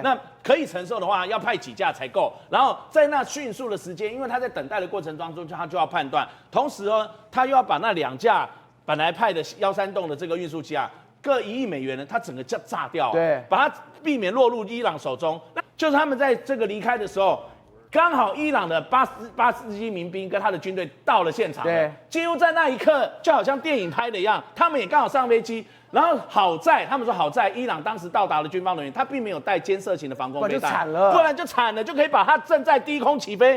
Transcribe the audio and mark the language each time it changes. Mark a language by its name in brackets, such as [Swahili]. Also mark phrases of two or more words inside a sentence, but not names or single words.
[Chinese] 那可以承受的話，要派幾架才夠。然後在那迅速的時間，因為他在等待的過程當中，他就要判斷。同時呢，他又要把那2架本來派的136的這個運輸機啊，各1億美元呢，他整個炸掉，對，把它避免落入伊朗手中。那就是他們在這個離開的時候，剛好伊朗的巴斯基民兵跟他的軍隊到了現場，對，幾乎在那一刻就好像電影拍的一樣，他們也剛好上飛機。然後他們說好在伊朗當時到達了軍方人員，他並沒有帶監射型的防空飛彈，不然就慘了，就可以把他正在低空起飛。